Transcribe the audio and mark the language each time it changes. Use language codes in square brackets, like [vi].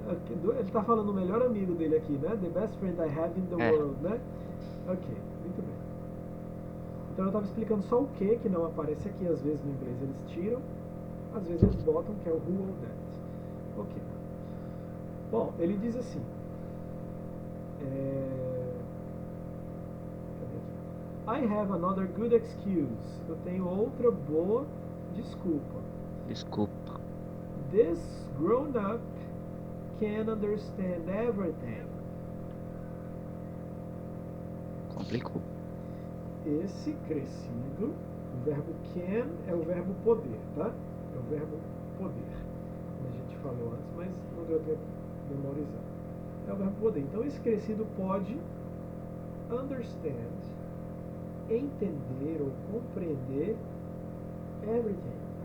[pt] Ele está falando o melhor amigo dele aqui, né? [en] The best friend I have in the world, né? [pt] Ok, muito bem. Então eu estava explicando só o que não aparece aqui. Às vezes no inglês eles tiram, às vezes eles botam, que é o who ou that. Ok. Bom, ele diz assim. Cadê aqui? [en] I have another good excuse. [pt] Eu tenho outra boa desculpa. Desculpa. [en] This grown-up can understand everything. [pt] Complicou. Esse crescido, o verbo can é o verbo poder, tá? É o verbo poder. Como a gente falou antes, mas não deu tempo de memorizar. É o verbo poder. Então esse crescido pode understand, entender ou compreender everything.